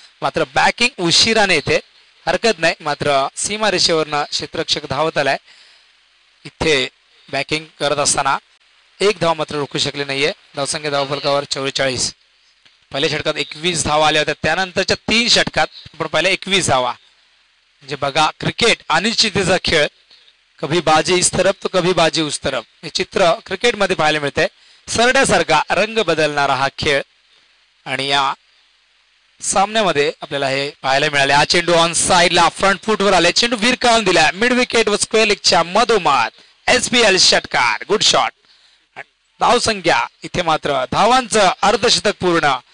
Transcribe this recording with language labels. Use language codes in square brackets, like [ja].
[mr] मात्र बॅकिंग उशिराने येते. हरकत नाही. मात्र सीमारेषेवरनं क्षेत्ररक्षक धावत आलाय. इथे बॅकिंग करत असताना 1 धाव मात्र रोखू शकले नाहीये. धावसंख्या धावफलकावर 44. पहिल्या षटकात 21 धावा आल्या होत्या. त्यानंतरच्या 3 षटकात आपण पाहिलं 21 धावा. म्हणजे बघा क्रिकेट अनिश्चिततेचा खेळ. [hi] कभी बाजी इस तरफ तो कभी बाजी उस तरफ. [mr] हे चित्र क्रिकेटमध्ये पाहायला मिळतंय. सरड्यासारखा रंग बदलणारा हा खेळ आणि या सामन्यामध्ये आपल्याला हे पाहायला मिळाले. हा चेंडू ऑन साइडला फ्रंट फुटवर आले. चेंडू विरकावून दिला मिड विकेट व स्क्वेअर लेगच्या मधोमध. SPL षटकार. Good shot. धावसंख्या इथे मात्र धावांचं अर्धशतक पूर्ण.